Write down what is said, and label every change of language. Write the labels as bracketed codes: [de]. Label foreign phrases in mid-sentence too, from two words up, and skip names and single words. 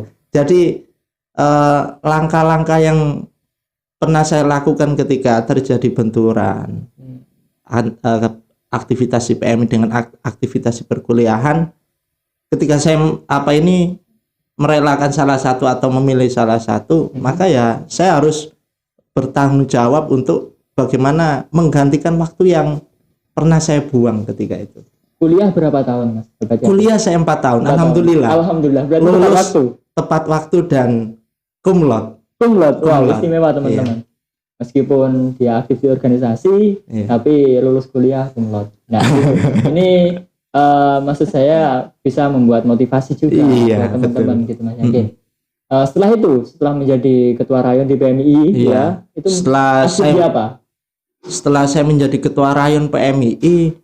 [id] Jadi langkah-langkah yang pernah saya lakukan ketika terjadi benturan aktivitas di PMI dengan aktivitas di perkuliahan, ketika saya merelakan salah satu atau memilih salah satu, maka ya saya harus bertanggung jawab untuk bagaimana menggantikan waktu yang pernah saya buang ketika itu. Kuliah berapa tahun Mas? Kuliah saya 4 tahun, 4 alhamdulillah. tahun. Alhamdulillah. Berarti tepat Lulus waktu. tepat waktu dan [la] cum laude. Cum laude. Wow, Cum laude. [id] istimewa teman-teman. Meskipun dia aktif di organisasi, Iya. tapi lulus kuliah [la] cum laude. [id] Nah, ini maksud saya bisa membuat motivasi juga Iya, buat teman-teman betul. gitu Mas Yakin. Setelah menjadi ketua rayon di PMI, Iya. ya, itu Setelah aktif saya di apa? setelah saya menjadi ketua rayon PMI,